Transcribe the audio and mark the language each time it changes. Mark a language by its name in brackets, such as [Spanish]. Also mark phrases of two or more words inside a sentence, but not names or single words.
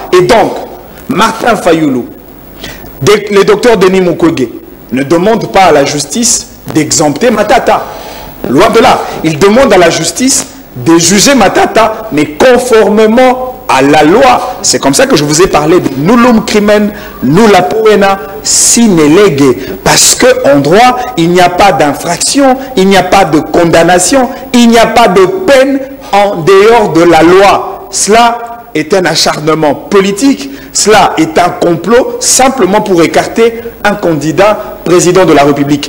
[French] Et donc, Martin Fayulu, le docteur Denis Mukwege, ne demande pas à la justice d'exempter Matata. Loin de là, il demande à la justice de juger Matata, mais conformément à la loi. C'est comme ça que je vous ai parlé de [Latin] nullum crimen nulla poena sine lege. [French] Parce qu'en droit, il n'y a pas d'infraction, il n'y a pas de condamnation, il n'y a pas de peine en dehors de la loi. Cela est un acharnement politique, cela est un complot simplement pour écarter un candidat président de la République.